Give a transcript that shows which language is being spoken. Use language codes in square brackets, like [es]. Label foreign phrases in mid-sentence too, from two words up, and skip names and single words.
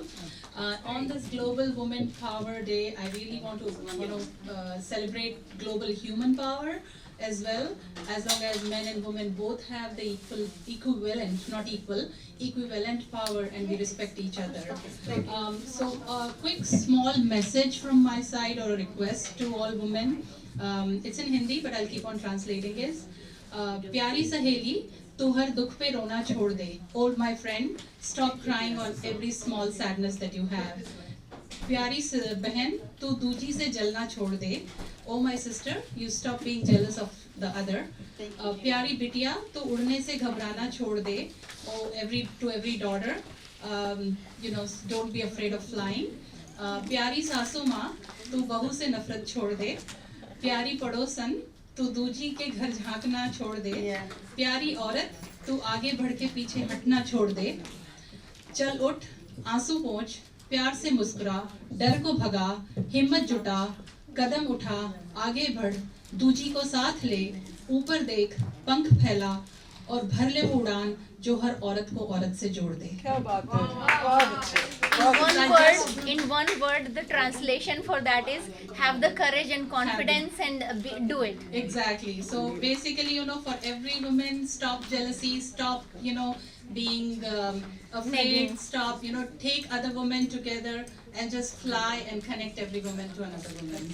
[en] On this Global Women Power Day, I really want to celebrate global human power as well, as long as men and women both have the equivalent power, and we respect each other. So a quick small message from my side, or a request to all women. It's in Hindi, but I'll keep on translating it. [hi] प्यारी सहेली तू हर दुख पे रोना छोड़ दे. [en] Old my friend, stop crying on every small sadness that you have. [hi] प्यारी बहन तू दूजी से जलना छोड़ दे. [en] Oh my sister, you stop being jealous of the other. [hi] प्यारी बिटिया तू उड़ने से घबराना छोड़ दे. [en] Oh, to every daughter, don't be afraid of flying. [hi] प्यारी सासू माँ तू बहू से नफरत छोड़ दे. प्यारी पड़ोसन तू दूजी के घर झांकना छोड़ दे. प्यारी औरत तू आगे बढ़ के पीछे हटना छोड़ दे. चल उठ, आंसू पोंछ, प्यार से मुस्कुरा, डर को भगा, हिम्मत जुटा, कदम उठा, आगे बढ़, दूजी को साथ ले, ऊपर देख, पंख फैला और भर ले वो उड़ान जो हर औरत को औरत से जोड़ दे. [en] In one word, the translation for that is have the courage and confidence and do it. Exactly. So basically, for every woman, stop jealousy, stop, being afraid, stop, take other women together and just fly and connect every woman to another woman.